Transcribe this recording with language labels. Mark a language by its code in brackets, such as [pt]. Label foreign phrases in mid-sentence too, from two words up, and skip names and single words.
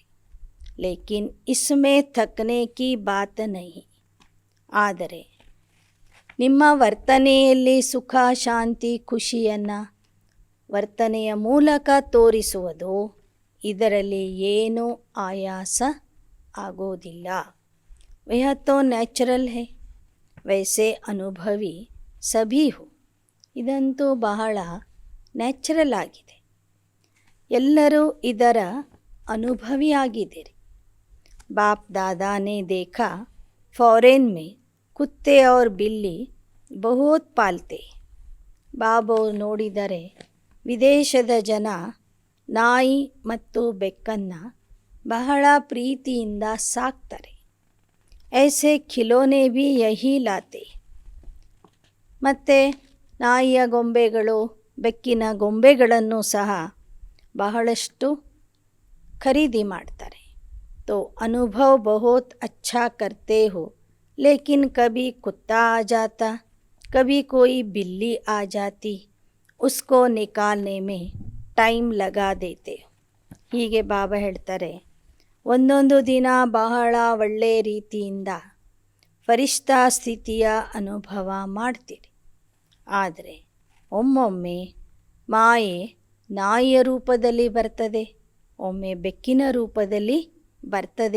[hi] लेकिन इसमें थकने की बात नहीं. [kn] ಆದರೆ ನಿಮ್ಮ ವರ್ತನೆಯಲ್ಲಿ ಸುಖ, ಶಾಂತಿ, ಖುಷಿಯನ್ನು ವರ್ತನೆಯ ಮೂಲಕ ತೋರಿಸುವುದು, ಇದರಲ್ಲಿ ಏನೂ ಆಯಾಸ ಆಗೋದಿಲ್ಲ. [hi] वह तो ನ್ಯಾಚುರಲ್ है, वैसे अनुभवी सभी हो. [kn] ಇದಂತೂ ಬಹಳ ನ್ಯಾಚುರಲ್ ಆಗಿದೆ. ಎಲ್ಲರೂ ಇದರ ಅನುಭವಿಯಾಗಿದ್ದೀರಿ. [hi] बाप दादा ने देखा फॉरेन में कुत्ते और बिल्ली बहुत पालते. [kn] ಬಾಬಾವು ನೋಡಿದರೆ ವಿದೇಶದ ಜನ ನಾಯಿ ಮತ್ತು ಬೆಕ್ಕನ್ನು ಬಹಳ ಪ್ರೀತಿಯಿಂದ ಸಾಕ್ತಾರೆ. [hi] ऐसे खिलौने भी यही लाते. [kn] ಮತ್ತು ನಾಯಿಯ ಗೊಂಬೆಗಳು ಬೆಕ್ಕಿನ ಗೊಂಬೆಗಳನ್ನು ಸಹ ಬಹಳಷ್ಟು ಖರೀದಿ ಮಾಡ್ತಾರೆ. [hi] तो अनुभव बहुत अच्छा करते हो, लेकिन कभी कुत्ता आ जाता, कभी कोई बिल्ली आ जाती, उसको निकालने में टाइम लगा देते. [kn] ಹೀಗೆ ಬಾಬಾ ಹೇಳ್ತಾರೆ, ಒಂದೊಂದು ದಿನ ಬಹಳ ಒಳ್ಳೆಯ ರೀತಿಯಿಂದ ಫರಿಷ್ಠಾ ಸ್ಥಿತಿಯ ಅನುಭವ ಮಾಡ್ತೀರಿ. ಆದರೆ ಒಮ್ಮೊಮ್ಮೆ ಮಾಯೆ ನಾಯಿಯ ರೂಪದಲ್ಲಿ ಬರ್ತದೆ, ಒಮ್ಮೆ ಬೆಕ್ಕಿನ ರೂಪದಲ್ಲಿ ಬರ್ತದೆ.